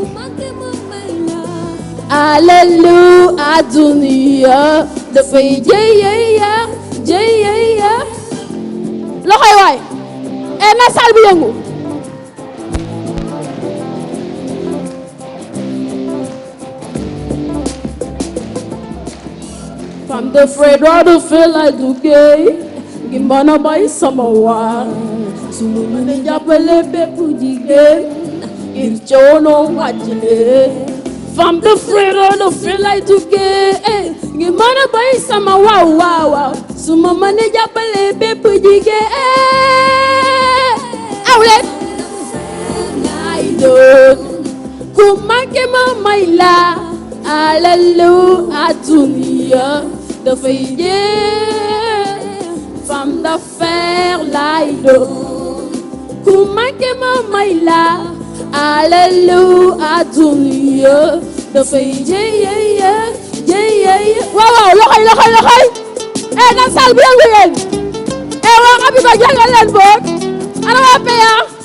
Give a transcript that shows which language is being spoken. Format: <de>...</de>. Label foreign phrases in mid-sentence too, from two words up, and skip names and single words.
<wo>alalu àdduna dafay jeex jeex loxoy waay na sal bi yëngu</wo> <fr>femme d'affaires</fr> <wo>doo</wo> <en>feel like</en> <wo>duggee ngi mën a bay sama waar su ma mën a jàppale bépp jigéen ngir coono wàcc leen</wo> <fr>femme d'affaires</fr> <wo>doo</wo> <en>feel like</en> <wo>duggee ngi mën a bay sama waaw su ma mën a jàppale bépp jigéen aw leen lay doon ku manqué ma may la alalu àdduna dafay jeex</wo> <fr>femme d'affaires</fr> <wo>lay doon ku manqué ma may la alalu àdduna dafay jeex waaw loxoy na sal bi yëngu yéen waa xam ko jàngal leen boog ana waa peya</wo>